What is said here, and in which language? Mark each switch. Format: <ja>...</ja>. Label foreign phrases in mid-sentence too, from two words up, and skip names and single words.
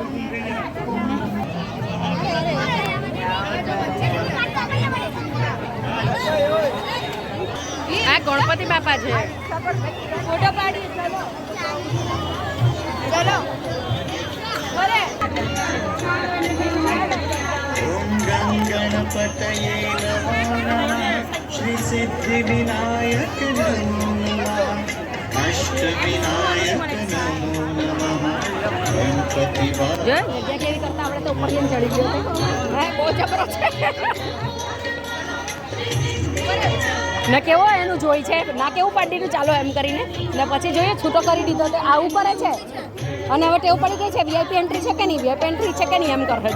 <gu>આ ગણપતિ બાપા છે. ફોટો પાડી ચલો બોલે.</gu> <sa>ओम गणपतये नमो नमः श्री सिद्धि विनायक नमो नमः अष्ट विनायक नमो नमः गणपति</sa> <gu>જો જગ્યા કેવી કરતા આપણે તો ઉપર જઈને ચડી ગયો. હા બહુ જબરો છે. ને કેવો એનું જોઈ છે ના કેવું પાડી દીધું ચાલો એમ કરીને ને પછી જોઈએ છૂટો કરી દીધો તો આવું કરે છે. અને હવે ટેવ પડી ગઈ છે</gu> <en>VIP entry</en> <gu>છે કે નહીં,</gu> <en>VIP entry</en> <gu>છે કે નહીં એમ કરે.</gu>